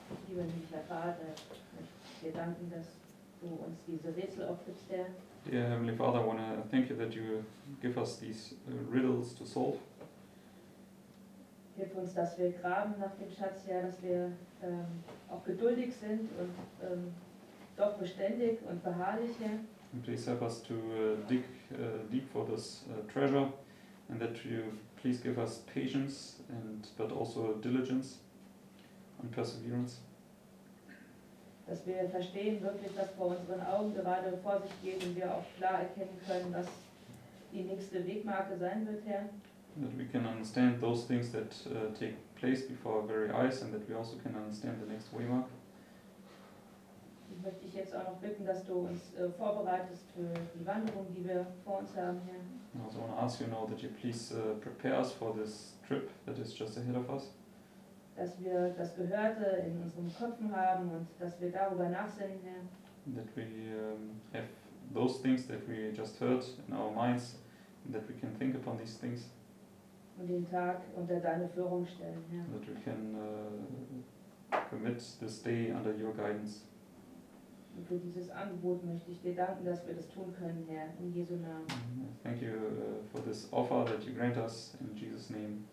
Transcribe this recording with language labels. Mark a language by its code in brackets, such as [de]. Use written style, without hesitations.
[de] Lieber himmlischer Vater, wir danken, dass du uns diese Rätsel aufgibst, Herr. [en] Dear Heavenly Father, I want to thank you that you give us these riddles to solve. [de] Hilf uns, dass wir graben nach dem Schatz, Herr, dass wir auch geduldig sind und doch beständig und beharrlich, Herr. [en] And please help us to dig deep for this treasure, and that you please give us patience but also diligence and perseverance. [de] Dass wir verstehen wirklich, was vor unseren Augen gerade vor sich geht und wir auch klar erkennen können, was die nächste Wegmarke sein wird, Herr. [en] That we can understand those things that take place before our very eyes, and that we also can understand the next waymark. [de] Ich möchte dich jetzt auch noch bitten, dass du uns vorbereitest für die Wanderung, die wir vor uns haben, Herr. [en] I also want to ask you now that you please prepare us for this trip that is just ahead of us. [de] Dass wir das Gehörte in unseren Köpfen haben und dass wir darüber nachsinnen, Herr. [en] That we have those things that we just heard in our minds, and that we can think upon these things. [de] Und den Tag unter deine Führung stellen, Herr. [en] That we can commit this day under your guidance. [de] Und für dieses Angebot möchte ich dir danken, dass wir das tun können, Herr, in Jesu Namen. [en] Thank you for this offer that you grant us in Jesus' name.